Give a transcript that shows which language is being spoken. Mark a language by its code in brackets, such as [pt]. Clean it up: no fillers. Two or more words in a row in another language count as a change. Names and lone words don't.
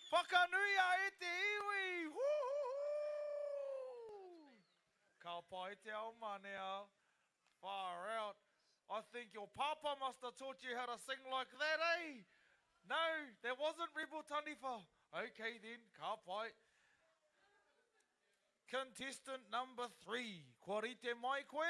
[mi] Whakanuia e te iwi. Woo-hoo-hoo. Ka pai te ao manea. [en] Far out. I think your papa must have taught you how to sing like that, eh? No, that wasn't Rebel Taniwha. Okay then, [mi] ka pai. [en] Contestant number 3. [mi] Kua rite mai koe?